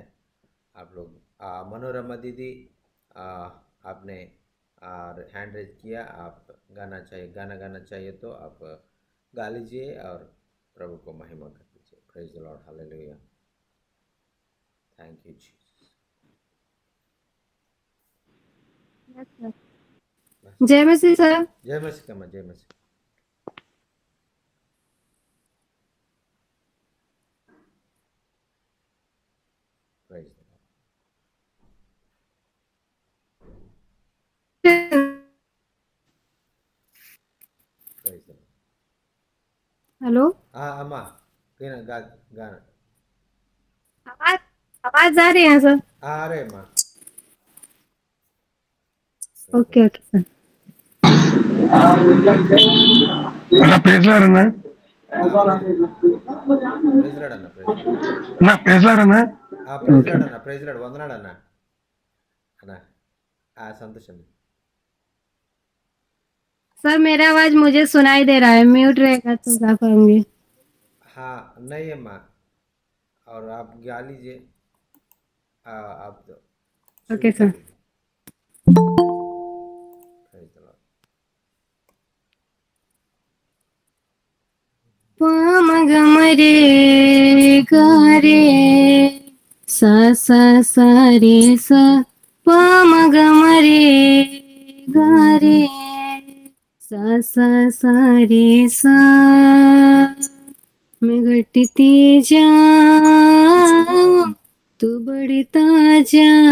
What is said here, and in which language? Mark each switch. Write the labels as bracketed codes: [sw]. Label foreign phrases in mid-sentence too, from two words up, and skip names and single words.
[hi] आप लोग मनोरमा दीदी, आपने [en] hand raise [hi] किया, आप गाना गाना चाहिए तो आप गा लीजिए और प्रभु को महिमा कर दीजिए। [en] Praise the Lord, hallelujah, thank you Jesus. [hi] जय मसीह सर। जय मसीह का, जय मसीह। [en] Praise the Lord. Praise the Lord. [hi] हेलो। हाँ अम्मा, गा गाना। आवाज आवाज आ रही है सर? हाँ, अरे अम्मा। [en] okay okay sir. [te] అన్న పేర్లాడన్నా [en] Praise Lord anna, praise Lord. [te] నా పేర్లాడన్నా [en] Praise Lord anna, praise Lord, [te] వందనాడు అన్న. అన్న సంతోషం. [hi] सर मेरा आवाज मुझे सुनाई दे रहा है, म्यूट रहेगा तो क्या करूँगी? हाँ नहीं अम्मा, और आप गा लीजिए, आप तो शुरू ओके कर सर। दीजिए. [en] Praise the Lord. [hi] पामगमरे गरे सा सा सा रे सा पामगमरे गरे सा सा सा रे सा मैं घटती जाऊं तू बढ़ता जा